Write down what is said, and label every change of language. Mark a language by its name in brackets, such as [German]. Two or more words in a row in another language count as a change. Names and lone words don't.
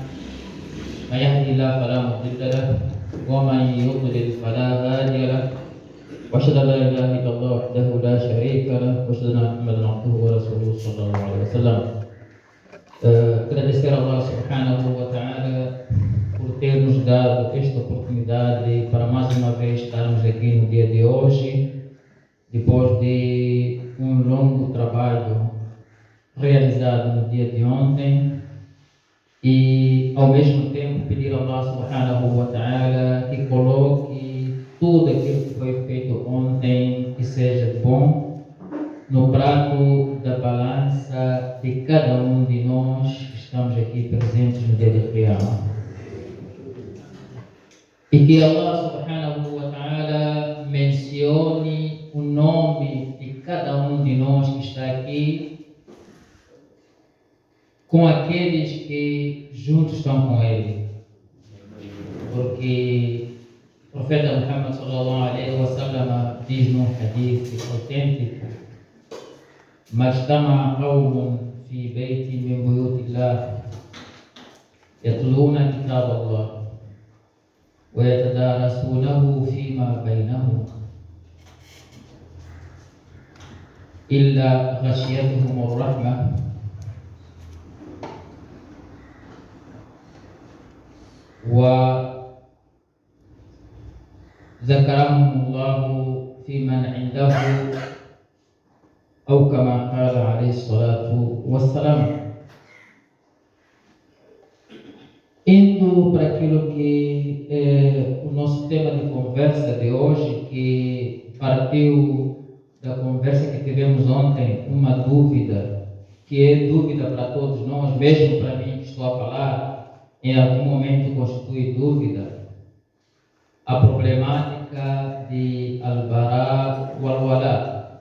[Arabic] من يهده الله فلا مضل له ومن يضلل فلا هادي له. وأشهد أن لا إله إلا الله وحده لا شريك له وأشهد أن محمدا عبده ورسوله صلى الله عليه وسلم. [Portuguese] Agradecer a Allah [Arabic] سبحانه وتعالى [Portuguese] por ter nos dado esta oportunidade para mais uma vez estarmos aqui no dia de hoje, depois de um longo trabalho realizado no dia de ontem, e ao mesmo tempo pedir a Allah [Arabic] سبحانه وتعالى [Portuguese] que coloque tudo aquilo que foi feito ontem, que seja bom, no prato da balança de cada um de nós que estamos aqui presentes no dia de Qiyamah. E que Allah [Arabic] سبحانه وتعالى [Portuguese] mencione o nome de cada um de nós que está aqui com aqueles que juntos estão com Ele. Porque o profeta Muhammad [Arabic] صلى الله عليه وسلم [Portuguese] diz num hadith autêntico: [Arabic] ما اجتمع قوم في بيت من بيوت الله يتلون كتاب الله ويتدارسونه فيما بينهم إلا غشيتهم الرحمة وذكرهم الله في من عنده أو كما قال عليه الصلاة والسلام. [Portuguese] Indo para aquilo que é o nosso tema de conversa de hoje, que partiu da conversa que tivemos ontem, uma dúvida, que é dúvida para todos nós, mesmo para mim que estou a falar, em algum momento constitui dúvida, a problemática de [Arabic] البراء والولاء.